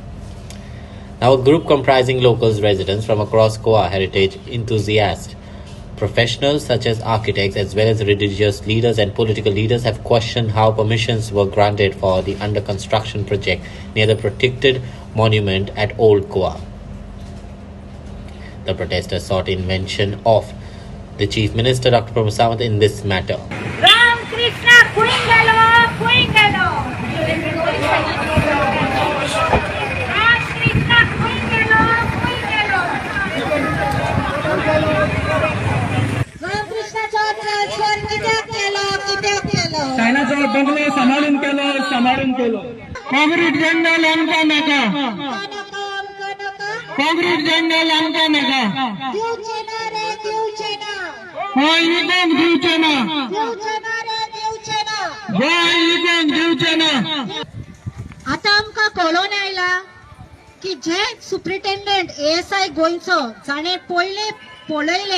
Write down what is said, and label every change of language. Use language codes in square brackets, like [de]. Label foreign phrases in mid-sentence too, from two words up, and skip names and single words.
[en] Now, a group comprising locals, residents from across Goa, heritage enthusiasts, Professionals such as architects as well as religious leaders and political leaders have questioned how permissions were granted for the under construction project near the protected monument at Old Goa. The protesters sought intervention of the Chief Minister Dr. Pramod Sawant in this matter. [kok] Ram Krishna Kuingalo. Ram Krishna Kuingalo. Ram Krishna चौथ केलो. चायनाचा बंगलो सांभाळून केलो. काँक्रीट जंगल आमकां नाका. काँक्रीट जंगल आमकां नाका. आता आमकां कळोन आयला की जे सुप्रिटेंडंट ASI गोंयचो जाणे पयले पळयले